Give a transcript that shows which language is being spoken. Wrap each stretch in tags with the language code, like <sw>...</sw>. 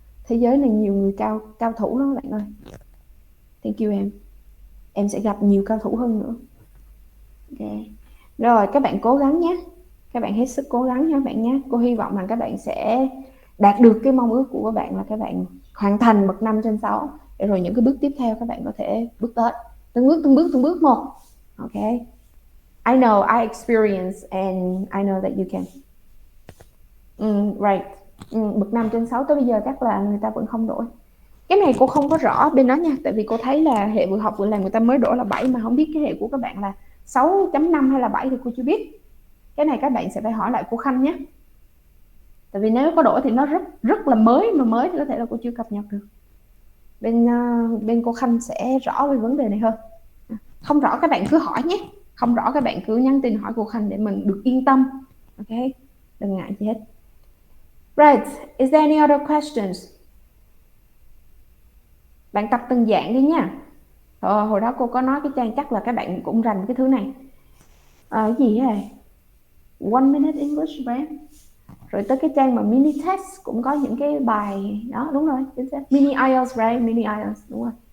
<vi>Thế giới này nhiều người cao thủ lắm bạn ơi. Thank you em sẽ gặp nhiều cao thủ hơn nữa. Ok, rồi các bạn cố gắng nhé, các bạn hết sức cố gắng nha các bạn nhé. Cô hy vọng rằng các bạn sẽ đạt được cái mong ước của các bạn là các bạn hoàn thành bậc 5/6, để rồi những cái bước tiếp theo các bạn có thể bước tới từng bước một.</vi> <en>Ok, I know, I experience and I know that you can. Right.</en> <vi>Bậc 5/6 tới bây giờ chắc là người ta vẫn không đổi. Cái này cô không có rõ bên đó nha, tại vì cô thấy là hệ vừa học vừa làm người ta mới đổi là 7, mà không biết cái hệ của các bạn là 6.5 hay là 7 thì cô chưa biết. Cái này các bạn sẽ phải hỏi lại cô Khanh nhé. Tại vì nếu có đổi thì nó rất là mới, mà mới thì có thể là cô chưa cập nhật được. Bên cô Khanh sẽ rõ về vấn đề này hơn. Không rõ các bạn cứ hỏi nhé, không rõ các bạn cứ nhắn tin hỏi cô Khanh để mình được yên tâm. Ok, đừng ngại gì hết.</vi> <en>Right, is there any other questions?</en> <vi>Bạn tập từng dạng đi nha. Hồi đó cô có nói cái trang chắc là các bạn cũng rành cái thứ này. Cái gì vậy? 1 minute English right? Rồi tới cái trang mà mini test cũng có những cái bài đó, đúng rồi, chính xác. Mini IELTS right? Mini IELTS, đúng rồi.</vi>